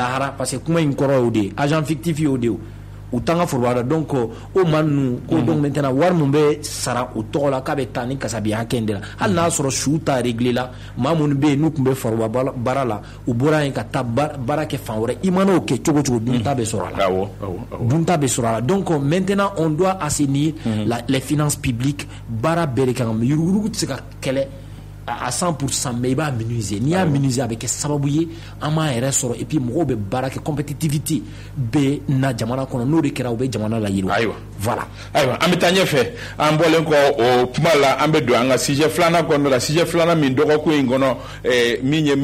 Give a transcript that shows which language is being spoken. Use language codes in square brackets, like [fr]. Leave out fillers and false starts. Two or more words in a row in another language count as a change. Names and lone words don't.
[bm] lahara [fr] parce que [bm] kuma in kɔrɔ y'o de ye [fr] agent fictif [bm] y'o de ye u t'an ka foroba la donc o maa ninnu ko [fr] donc maintenant [bm] wari mun bɛ sara o tɔgɔ la k'a bɛ taa ni kasabiya hakɛ in de la hali n'a sɔrɔ su ta réglé la maa minnu bɛ yen n'u tun bɛ foroba baara la u bɔra yen ka taa baara kɛ fan wɛrɛ i mana o kɛ cogo cogo dunta bɛ sɔrɔ a la dunta bɛ sɔrɔ a la [fr] donc maintenant on doit assainir les finances publiques [bm] baara bɛɛ de kan ka yuruguyurugu tɛ se ka kɛlɛ [fr] à 100% mais il va minimiser [bm] n'i y'a minimiser avec sababu ye an b'a yɛrɛ sɔrɔ [fr] et puis [bm] mɔgɔw bɛ baara kɛ compétitivité bɛ na jamana kɔnɔ n'o de kɛra u bɛ jamana la yiriwa voilà ayiwa an bɛ taa ɲɛfɛ an bɔlen kɔ o kuma la an bɛ don an ka sujet filanan kɔnɔ la sujet filanan min dɔgɔkun in kɔnɔ min ye